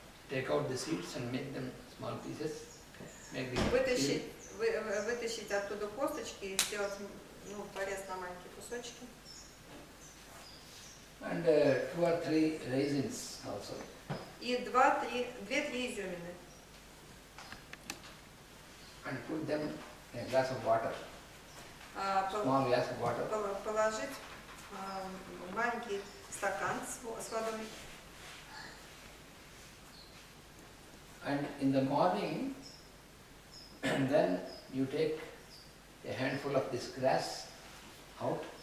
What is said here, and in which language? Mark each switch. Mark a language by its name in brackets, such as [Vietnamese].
[English] Take out the seeds and make them small pieces. Make the seed. [Russian] Вытащить оттуда косточки и сделать, порез на маленькие кусочки. [English] And 2 or 3 raisins also. [Russian] И 2-3 изюмины. [English] And put them in a glass of water. Small glass of water. [Russian] Положить маленький стакан с водой. [English] And in the morning, then you take a handful of this grass out.